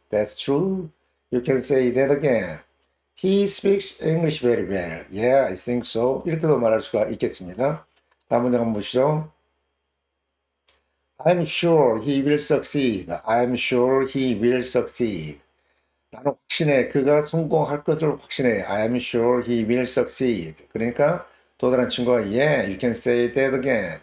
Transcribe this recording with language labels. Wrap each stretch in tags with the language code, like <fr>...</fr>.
<en>That's true. You can say that again. He speaks English very well. Yeah, I think so.</en> <ko>이렇게도 말할 수가 있겠습니다. 다음 문장 한번 보시죠.</ko> <en>I'm sure he will succeed. I'm sure he will succeed.</en> <ko>나는 확신해. 그가 성공할 것을 확신해.</ko> <en>I'm sure he will succeed.</en> <ko>그러니까 또 다른 친구가</ko> <en>Yeah, you can say that again.</en>